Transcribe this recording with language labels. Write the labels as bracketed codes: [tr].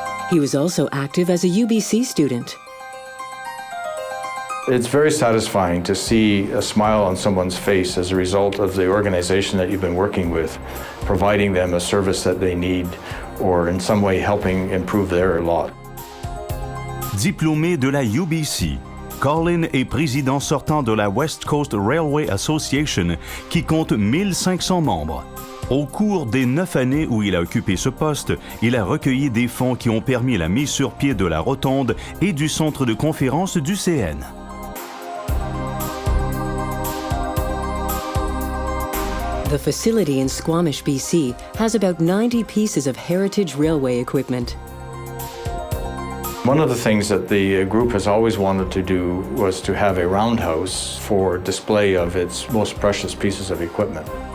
[en] He was also active as a UBC student. It's very satisfying to see a smile on someone's face as a result of the organization that you've been working with, providing them a service that they need or in some way helping improve their lot. [fr] Diplômé de la UBC, Colin est président sortant de la West Coast Railway Association qui compte 1500 membres. Au cours des 9 années où il a occupé ce poste, il a recueilli des fonds qui ont permis la mise sur pied de la rotonde et du centre de conférence du CN. [en] The facility in Squamish, BC has about 90 pieces of heritage railway equipment. One of the things that the group has always wanted to do was to have a roundhouse for display of its most precious pieces of equipment.